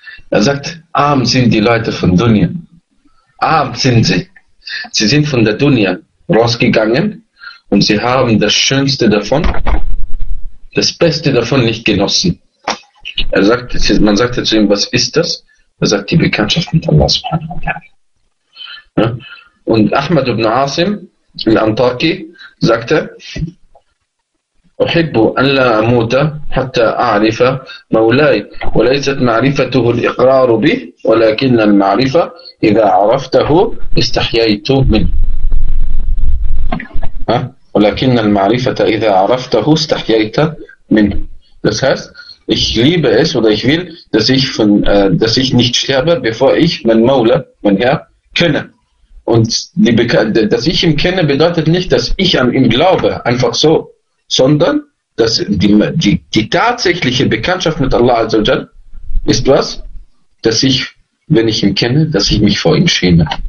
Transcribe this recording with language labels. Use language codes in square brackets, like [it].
[de] Er sagt, arm sind die Leute von Dunya. Arm sind sie. Sie sind von der Dunya rausgegangen und sie haben das Schönste davon, das Beste davon nicht genossen. Er sagt, man sagte zu ihm, was ist das? Er sagt, die Bekanntschaft mit Allah subhanahu wa ta'ala. Ja? Und Ahmad ibn Asim al-Antaki sagte, [ar] أحب أن لا أموت حتى أعرف مولاي وليست معرفته الإقرار به ولكن المعرفة إذا عرفته استحييت منه ها؟ ولكن المعرفة إذا عرفته استحييت منه. [de] Das heißt, ich liebe es oder ich will, dass ich von dass ich nicht sterbe, bevor ich mein Maula, mein Herr, kenne. Und dass ich ihn kenne, bedeutet nicht, dass ich an ihn glaube, einfach so. Sondern dass die tatsächliche Bekanntschaft mit Allah Azza wa Jal ist was, dass ich, wenn ich ihn kenne, dass ich mich vor ihm schäme.